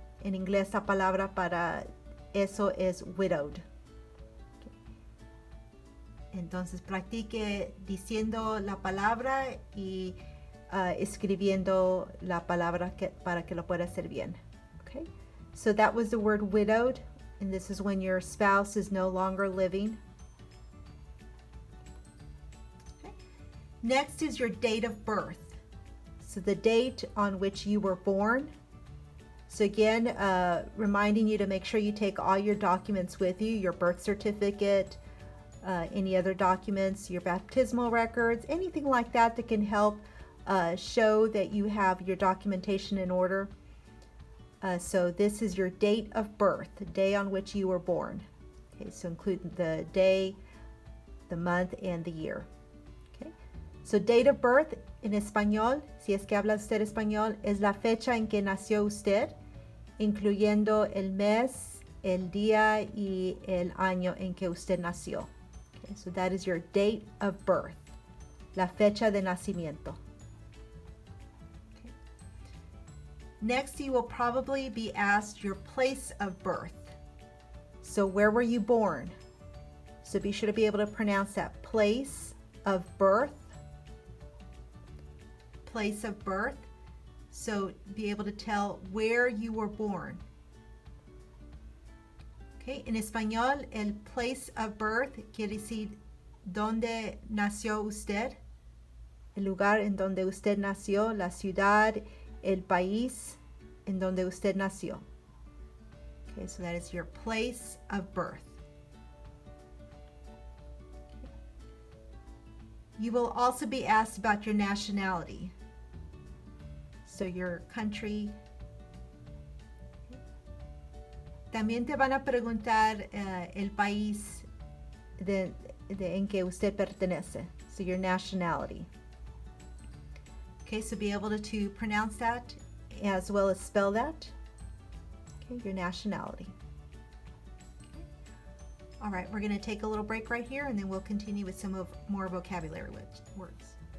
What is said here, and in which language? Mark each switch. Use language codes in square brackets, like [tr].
[es] En inglés la palabra para eso es widowed. Entonces practique diciendo la palabra y escribiendo la palabra para que lo pueda hacer bien. [en] Okay? So that was the word widowed, and this is when your spouse is no longer living. Okay. Next is your date of birth. So the date on which you were born. So again, reminding you to make sure you take all your documents with you, your birth certificate, any other documents, your baptismal records, anything like that that can help show that you have your documentation in order. So this is your date of birth, the day on which you were born. Okay, so include the day, the month, and the year. [es] Okay, so date of birth en español, si es que habla usted español, es la fecha en que nació usted, incluyendo el mes, el día y el año en que usted nació. [en] Okay, so that is your date of birth, [es] la fecha de nacimiento. [en] Okay. Next, you will probably be asked your place of birth. So where were you born? So be sure to be able to pronounce that. Place of birth. Place of birth. So be able to tell where you were born. [es] Okay, en español, el place of birth quiere decir dónde nació usted, el lugar en donde usted nació, la ciudad, el país en donde usted nació. [en] Okay, so that is your place of birth. Okay. You will also be asked about your nationality. So your country. [es] También te van a preguntar el país en que usted pertenece. [en] So your nationality. Okay, so be able to pronounce that as well as spell that. Okay, your nationality. Okay. All right, we're going to take a little break right here and then we'll continue with some more vocabulary words.